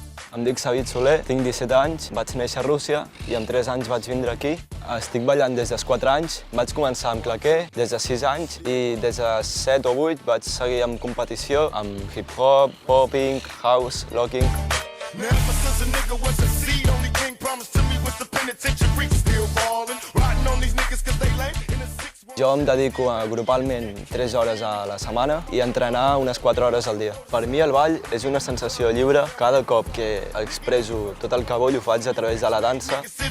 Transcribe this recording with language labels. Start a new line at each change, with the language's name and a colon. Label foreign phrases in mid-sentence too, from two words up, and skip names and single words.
Catalan: Em dic Sabit, tinc 17 anys, vaig néixer a Rússia i amb 3 anys vaig vindre aquí. Estic ballant des dels 4 anys, vaig començar amb claqué des de 6 anys i des de 7 o 8 vaig seguir amb competició amb hip-hop, popping, house, locking. Jo em dedico grupalment 3 hores a la setmana i a entrenar unes 4 hores al dia. Per mi el ball és una sensació lliure. Cada cop que expresso tot el que vull ho faig a través de la dansa.